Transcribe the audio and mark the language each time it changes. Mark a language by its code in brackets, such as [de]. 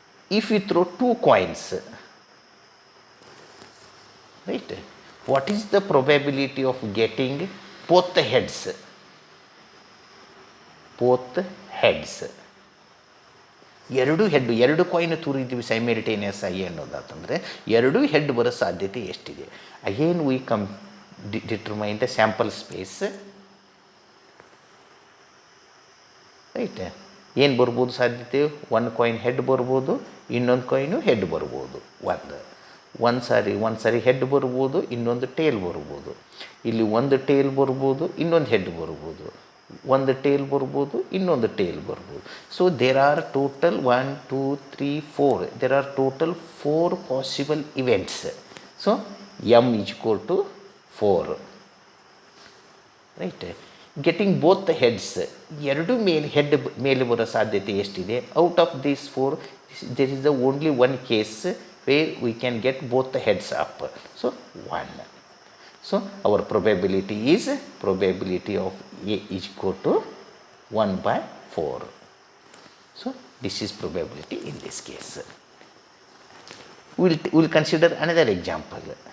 [en] If you throw 2 coins, right, what is the probability of getting both the heads? Both heads. [kn] ಎರಡು coin ತೂರಿದ್ದೀವಿ simultaneous ಆಗಿ ಅನ್ನೋದಾತಂದರೆ ಎರಡೂ head ಬರೋ ಸಾಧ್ಯತೆ ಎಷ್ಟಿದೆ. [en] Again we determine the sample space. [kn] Right, ಏನು ಬರ್ಬೋದು ಸಾಧ್ಯತೆ? ಒಂದು ಕಾಯಿನ್ ಹೆಡ್ ಬರ್ಬೋದು, ಇನ್ನೊಂದು ಕಾಯಿನು ಹೆಡ್ ಬರ್ಬೋದು. ಒಂದು ಸಾರಿ ಹೆಡ್ ಬರ್ಬೋದು, ಇನ್ನೊಂದು ಟೇಲ್ ಬರ್ಬೋದು. ಇಲ್ಲಿ ಒಂದು ಟೇಲ್ ಬರ್ಬೋದು, ಇನ್ನೊಂದು ಹೆಡ್ ಬರ್ಬೋದು. ಒಂದು ಟೇಲ್ ಬರ್ಬೋದು, ಇನ್ನೊಂದು ಟೇಲ್ ಬರ್ಬೋದು. [en] So there are total 1 2 3 4 there are total 4 possible events. So m is equal to 4. Right, getting both the heads, [kn] ಎರಡು ಹೆಡ್ ಮೇಲೆ ಬರೋ ಸಾಧ್ಯತೆ ಎಷ್ಟಿದೆ? [en] Out of these 4 there is the only one case where we can get both the heads up. So 1. So our probability is probability of A is equal to 1/4. So this is probability in this case. We'll consider another example.